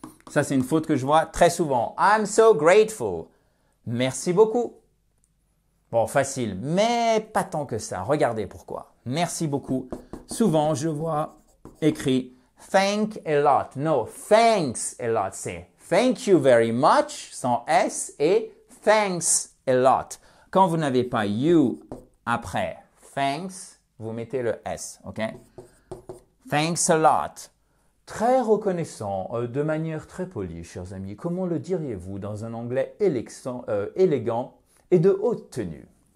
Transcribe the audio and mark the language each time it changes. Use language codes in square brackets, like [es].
[fr] Ça, c'est une faute que je vois très souvent. [en] I'm so grateful. [fr] Merci beaucoup. Bon, facile, mais pas tant que ça. Regardez pourquoi. Merci beaucoup. Souvent, je vois écrit thank a lot. [en] No, thanks a lot. [fr] C'est [en] thank you very much [fr] sans S et [en] thanks a lot. [fr] Quand vous n'avez pas you après thanks, vous mettez le S, ok? [en] Thanks a lot. [fr] Très reconnaissant, de manière très polie, chers amis. Comment le diriez-vous dans un anglais élégant et de haute tenue?